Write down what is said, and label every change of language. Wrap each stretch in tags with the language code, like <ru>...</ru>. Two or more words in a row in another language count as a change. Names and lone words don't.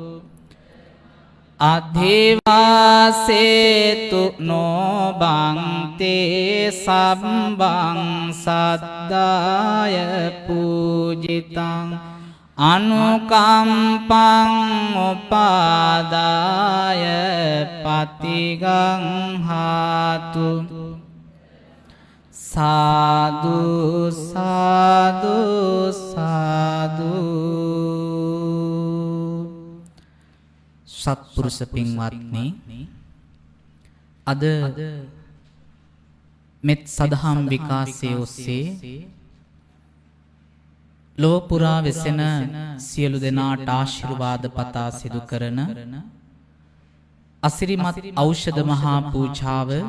<pi>අධිවාසේතු නොබන්තේ සම්බං සද්දාය පූජිතං අනුකම්පං උපාදාය පතිගං හාතු සාදු සාදු සාදු</pi> <si>සත්පුරුෂ පින්වත්නි අද මෙත් සදහම් විකාශයේ ඔස්සේ ලොව පුරා වෙසෙන සියලු දෙනාට ආශිර්වාද පතා සිදු කරන අසිරිමත් ඖෂධ මහා පූජාව</si>